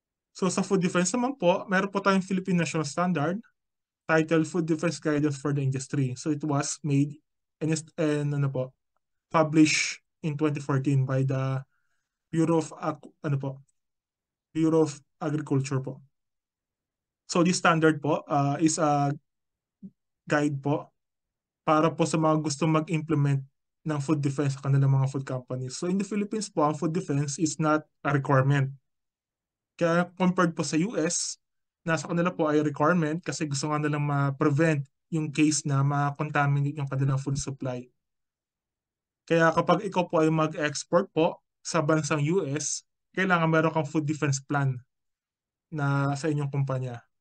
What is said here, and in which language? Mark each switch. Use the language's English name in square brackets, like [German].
[Filipino] So sa food defense naman po, meron po tayong Philippine National Standard titled [English] Food Defense Guidance for the Industry. So it was made and ano po, published in 2014 by the Bureau of Bureau of Agriculture po. [Filipino] So this standard po is a guide po para po sa mga gusto mag-implement ng food defense sa kanilang mga food companies. [English] So in the Philippines po, [Filipino] ang [English] food defense is not a requirement. [Filipino] Kaya compared po sa US, nasa kanila po ay requirement kasi gusto nga nilang ma-prevent yung case na ma-contaminate yung kanilang food supply. Kaya kapag ikaw po ay mag-export po sa bansang US, kailangan meron kang food defense plan na sa inyong kumpanya.